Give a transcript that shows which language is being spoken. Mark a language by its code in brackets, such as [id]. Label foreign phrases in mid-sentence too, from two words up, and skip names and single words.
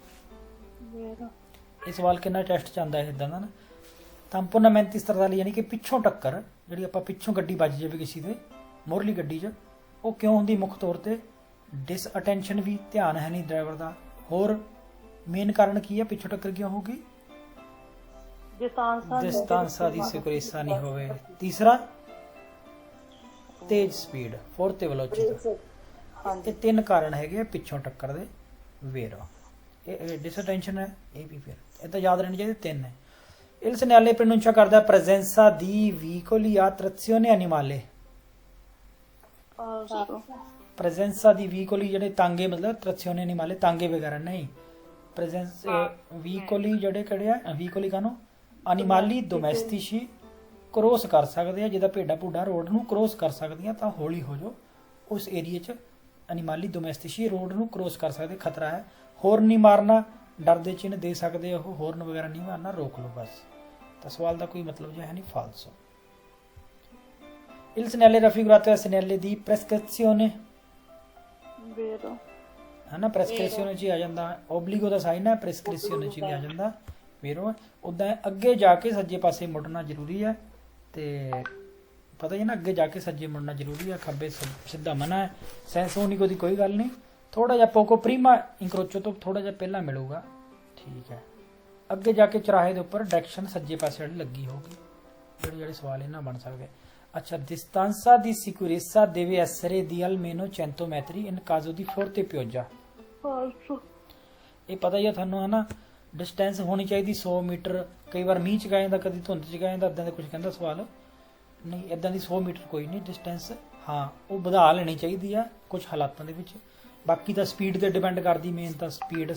[pa] ਇਹ ਸਵਾਲ ਕਿੰਨਾ ਟੈਸਟ ਚ ਆਉਂਦਾ ਹੈ ਇਦਾਂ ਦਾ ਨਾ। [it] tamponamenti stradali [pa] ਯਾਨੀ ਕਿ ਪਿੱਛੋਂ ਟੱਕਰ, ਜਿਹੜੀ ਆਪਾਂ ਪਿੱਛੋਂ ਗੱਡੀ ਵੱਜ ਜਾਵੇ ਕਿਸੇ ਦੇ ਮੋਰਲੀ ਗੱਡੀ 'ਚ, ਉਹ ਕਿਉਂ ਹੁੰਦੀ? ਮੁੱਖ ਤੌਰ ਤੇ ਡਿਸਅਟੈਂਸ਼ਨ ਵੀ, ਧਿਆਨ ਹੈ ਨਹੀਂ ਡਰਾਈਵਰ ਦਾ। ਹੋਰ ਮੇਨ ਕਾਰਨ ਕੀ ਹੈ ਪਿੱਛੋਂ ਟੱਕਰ ਕਿਉਂ ਹੋਊਗੀ? distanza ਦੀ ਸਿਕਿਉਰੇਸਾ ਨਹੀਂ ਹੋਵੇ। ਤੀਸਰਾ ਤੇਜ਼ ਸਪੀਡ, ਫੋਰਤੇ ਵੈਲੋਸਿਟੀ। ਇਹ ਤਿੰਨ ਕਾਰਨ ਹੈਗੇ ਆ ਪਿੱਛੋਂ ਟੱਕਰ ਦੇ ਵੇਰੋ। ਇਹ ਡਿਸਅਟੈਂਸ਼ਨ ਹੈ, ਇਹ ਵੀ ਫਿਰ ਇਹ ਤਾਂ ਯਾਦ ਰਹਿਣੇ ਚਾਹੀਦੇ, ਤਿੰਨ ਹੈ। [it] Il segnale pronuncia ਕਰਦਾ presenza di veicoli a trazione animale। presenza di veicoli [pa] ਜਿਹੜੇ ਤਾਂਗੇ, ਮਤਲਬ [it] trazione animale [pa] ਤਾਂਗੇ ਵਗੈਰਾ ਨਹੀਂ। [it] presenza veicoli [pa] ਜਿਹੜੇ ਕਿਹੜੇ ਆ? veicoli ਕਾਨੂੰ [it] animali domestici [pa] ਕ੍ਰੋਸ ਕਰ ਸਕਦੇ ਆ, ਜਿਹਦਾ ਭੇਡਾਂ ਭੂਡਾਂ ਰੋਡ ਨੂੰ ਕ੍ਰੋਸ ਕਰ ਸਕਦੀਆਂ, ਤਾਂ ਹੌਲੀ ਹੋ ਜਾਓ ਉਸ ਏਰੀਏ 'ਚ। [it] animali domestici [pa] ਰੋਡ ਨੂੰ ਕ੍ਰੋਸ ਕਰ ਸਕਦੇ, ਖਤਰਾ ਹੈ। ਹੋਰਨ ਨਹੀਂ ਮਾਰਨਾ, ਡਰ ਦੇ ਚਿੰਨ੍ਹ ਦੇ ਸਕਦੇ ਉਹ, ਹੋਰਨ ਵਗੈਰਾ ਨਹੀਂ ਮਾਰਨਾ, ਰੋਕ ਲਓ ਬਸ। ਤਾਂ ਸਵਾਲ ਦਾ ਕੋਈ ਮਤਲਬ ਜਿਹਾ ਹੈ ਨਹੀਂ, ਫਾਲਸੋ। [it] Il segnale raffigurato è segnale di prescrizione, [pa] ਹੈ ਨਾ, ਪ੍ਰੈਸਕ੍ਰਿਪਸ਼ਨ 'ਚ ਹੀ ਆ ਜਾਂਦਾ। ਓਬਲੀਗੋ ਦਾ ਸਾਈਨ ਹੈ, ਪ੍ਰੈਸਕ੍ਰਿਪਸ਼ਨ 'ਚ ਵੀ ਆ ਜਾਂਦਾ ਵੀਰੋ। ਉੱਦਾਂ ਅੱਗੇ ਜਾ ਕੇ ਸੱਜੇ ਪਾਸੇ ਮੁੜਨਾ ਜ਼ਰੂਰੀ ਹੈ, ਤੇ ਪਤਾ ਹੀ ਨਾ ਅੱਗੇ ਜਾ ਕੇ ਸੱਜੇ ਮੁੜਨਾ ਜ਼ਰੂਰੀ ਹੈ, ਖੱਬੇ ਸਿੱਧਾ ਮਨਾ ਹੈ। ਸੈਂਸੋਨੀਕੋ ਦੀ ਕੋਈ ਗੱਲ ਨਹੀਂ, ਥੋੜਾ ਜਿਹਾ [it] poco prima incrocio [pa] ਤੋਂ ਥੋੜਾ ਜਿਹਾ ਪਹਿਲਾਂ ਮਿਲੂਗਾ। ਠੀਕ ਹੈ। ਅੱਗੇ ਜਾ ਕੇ ਚੁਰਾਹੇ ਦੇ ਉੱਪਰ ਡਾਇਰੈਕਸ਼ਨ ਸੱਜੇ ਪਾਸੇ ਵਾਲੀ ਲੱਗੀ ਹੋਊਗੀ। ਜਿਹੜੇ ਸਵਾਲ ਇਹਨਾਂ ਬਣ ਸਕਦੇ। ਅੱਛਾ, [it] distanza di sicurezza deve essere di almeno 100 metri in caso di forte pioggia। [pa] ਇਹ ਪਤਾ ਹੀ ਆ ਤੁਹਾਨੂੰ, ਹੈ ਨਾ। ਡਿਸਟੈਂਸ ਹੋਣੀ ਚਾਹੀਦੀ 100 ਮੀਟਰ। ਕਈ ਵਾਰ ਮੀਂਹ ਚ ਗਾ ਜਾਂਦਾ, ਕਦੀ ਧੁੰਦ ਚ ਗਾ ਜਾਂਦਾ, ਇੱਦਾਂ ਦਾ ਕੁਝ ਕਹਿੰਦਾ ਸਵਾਲ ਨਹੀਂ। ਇੱਦਾਂ ਦੀ 100 ਮੀਟਰ ਕੋਈ ਨਹੀਂ ਡਿਸਟੈਂਸ। ਹਾਂ, ਉਹ ਵਧਾ ਲੈਣੀ ਚਾਹੀਦੀ ਆ ਕੁਝ ਹਾਲਾਤਾਂ ਦੇ ਵਿੱਚ। ਬਾਕੀ ਤਾਂ ਸਪੀਡ ਤੇ ਡਿਪੈਂਡ ਕਰਦੀ, ਮੇਨ ਤਾਂ ਸਪੀਡ।